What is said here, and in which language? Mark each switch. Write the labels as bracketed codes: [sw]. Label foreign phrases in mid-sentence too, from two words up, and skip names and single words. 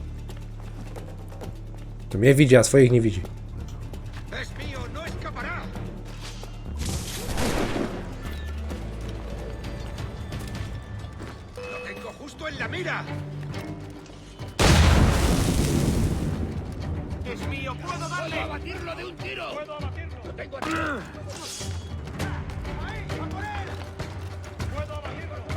[pl] To mnie widzi, a swoich nie widzi. [es] Es mío, no escapará. Lo tengo justo en la mira. Es mío, puedo darle. Puedo abatirlo de un tiro. Puedo abatirlo. Lo tengo a tiro. Ahí, a por él. Puedo abatirlo.